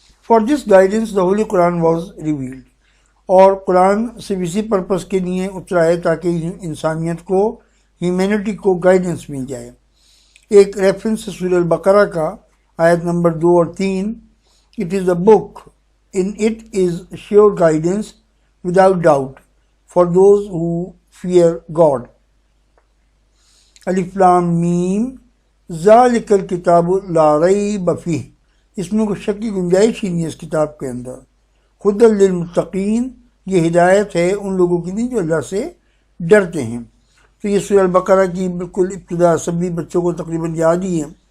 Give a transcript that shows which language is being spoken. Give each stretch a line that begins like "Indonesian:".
English: for this guidance the holy Quran was revealed,
Urdu: اور قرآن صرف اسی پرپس کے لیے اترا ہے تاکہ انسانیت کو، ہیومینٹی کو گائیڈنس مل جائے۔ ایک ریفرنس سورہ البقرہ کا آیت نمبر 2 اور 3،
English: It is a book In it is sure guidance without doubt for those who fear God.
Arabic: الف لام میم ذالک الکتاب لا ریب فیہ،
Urdu: اس میں کوئی شک کی گنجائش ہی نہیں ہے اس کتاب کے اندر.
Arabic: ہدی للمتقین،
Urdu: یہ ہدایت ہے ان لوگوں کے لیے جو اللہ سے ڈرتے ہیں. تو یہ سورہ البقرہ کی بالکل ابتدا سبھی بچوں کو تقریباً یاد ہی ہے.